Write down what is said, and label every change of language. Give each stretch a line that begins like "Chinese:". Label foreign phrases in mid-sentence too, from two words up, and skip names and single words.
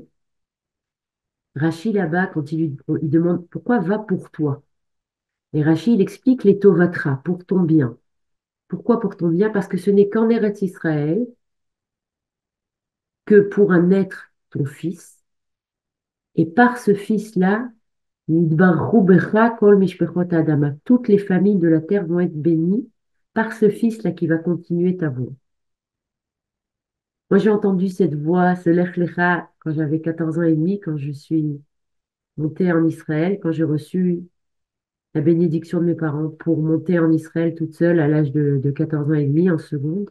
French: Rachid là-bas, quand il demande pourquoi va pour toi, et Rachid il explique les tovatra, pour ton bien. Pourquoi pour ton bien? Parce que ce n'est qu'en Eretz Israël que pour un être, ton fils, et par ce fils-là,
Hebrew: נברכו בך כל משפחות האדמה,
French: toutes les familles de la terre vont être bénies par ce fils-là qui va continuer ta voix. Moi, j'ai entendu cette voix, ce
Hebrew: לך לך,
French: quand j'avais 14 ans et demi, quand je suis montée en Israël, quand j'ai reçu la bénédiction de mes parents pour monter en Israël toute seule à l'âge de 14 ans et demi en seconde.